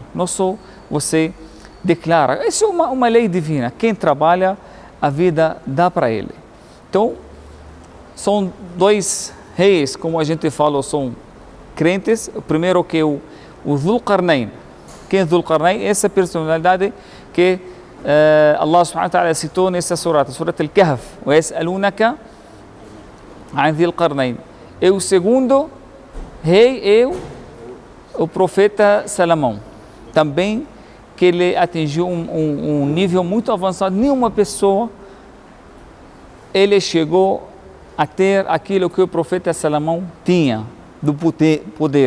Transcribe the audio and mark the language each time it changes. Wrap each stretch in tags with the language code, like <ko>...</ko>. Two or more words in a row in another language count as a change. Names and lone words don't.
<pt>Não só você declara. Isso é uma lei divina. Quem trabalha, a vida dá para ele. Então, são 2 reis, como a gente falou, são crentes. O primeiro que é o Dhul Qarnayn. Quem é Dhul Qarnayn? Essa personalidade que Allah</pt> <ar>سبحانه وتعالى</ar> <pt>citou nessa surat Al-Kahf.</pt> <ar>وَيَسْأَلُونَكَ عَنْ ذِي الْقَرْنَيْنِ.</ar> <pt>E o segundo rei é o profeta Salomão. Também que ele atingiu um nível muito avançado. Nenhuma pessoa ele chegou a ter aquilo que o profeta Salomão tinha, do poder.</pt>